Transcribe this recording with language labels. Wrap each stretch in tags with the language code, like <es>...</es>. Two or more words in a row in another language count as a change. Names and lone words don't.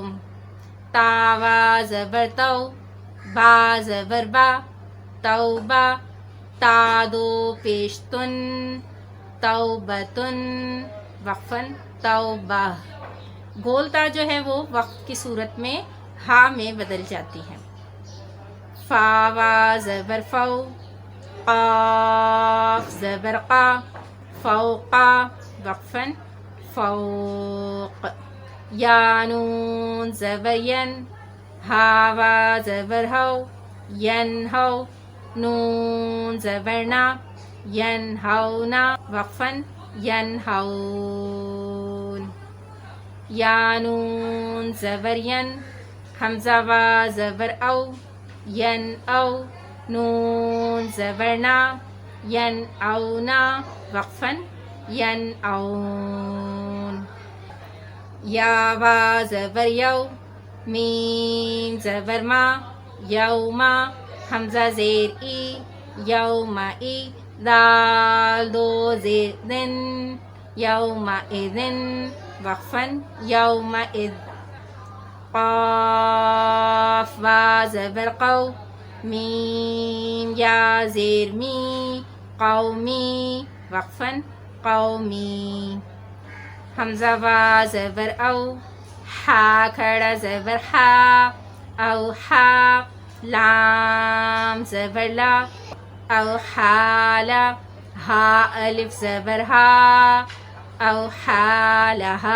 <ur>تا وا زبر تو، با زبر با، توبہ، تا دو پیش تن، توبتن وقفاً، توبہ۔ گول تا جو ہے وہ وقف کی صورت میں ہا میں بدل جاتی ہے۔ فا وا زبر فو، قاف زبر قا، فوقا وقفاً، فوق۔ یا نون زبر ین، ہا وا زبر ہو، ینہو، نون زبر نا، ینہونا وقفاً، ینہون۔ یا نون زبر ین، حمزہ وا زبر او، ین او، نون زبر نا، ین اونا وقفاً، ین اون۔ یا وا زبر یو، میم زبر ما، یوما، حمزہ زیر ای، یوما ای، دال دو زیر دن، یوما اذن وقفاً، یوما اذ۔ قاف وا زبر قو، میم یا زیر می، قومی وقفاً، قومی. حمزہ وا زبر او، ہا کھڑا زبر ہا، او ہا. لام زبر لا، او حالا. ہا الف زبر ہا، او حالہا.</ur>